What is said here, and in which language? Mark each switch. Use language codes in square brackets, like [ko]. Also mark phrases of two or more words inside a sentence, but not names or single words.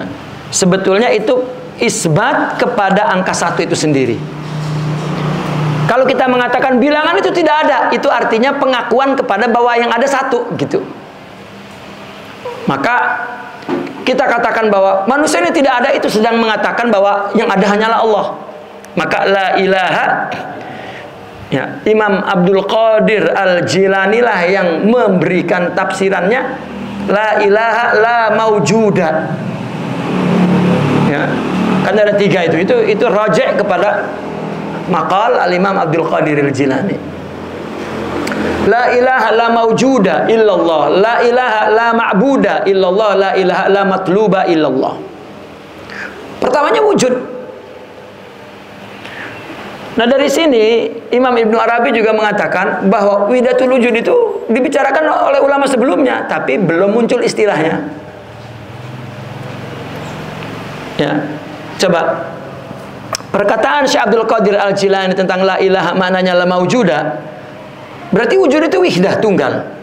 [id] Sebetulnya itu isbat kepada angka satu itu sendiri. Kalau kita mengatakan bilangan itu tidak ada, itu artinya pengakuan kepada bahwa yang ada satu, gitu. Maka kita katakan bahwa manusia ini tidak ada, itu sedang mengatakan bahwa yang ada hanyalah Allah. Maka [ar] لا إله, [id] ya, Imam Abdul Qadir Al-Jilani lah yang memberikan tafsirannya, [ar] لا إله لا موجود. [id] Ya, kan ada tiga itu rajih kepada maqal Al-Imam Abdul Qadir Al-Jilani. [ar] لا إله لا موجود إلا الله، لا إله لا معبود إلا الله، لا إله لا مطلوب إلا الله. [id] Pertamanya wujud. Nah, dari sini Imam Ibnu Arabi juga mengatakan bahwa [ar] وحدة الوجود [id] itu dibicarakan oleh ulama sebelumnya, tapi belum muncul istilahnya. Ya, coba perkataan Syekh Abdul Qadir Al-Jilani tentang [ar] لا إله [id] maknanya [ar] لا موجود, [id] berarti wujud itu wahdah tunggal.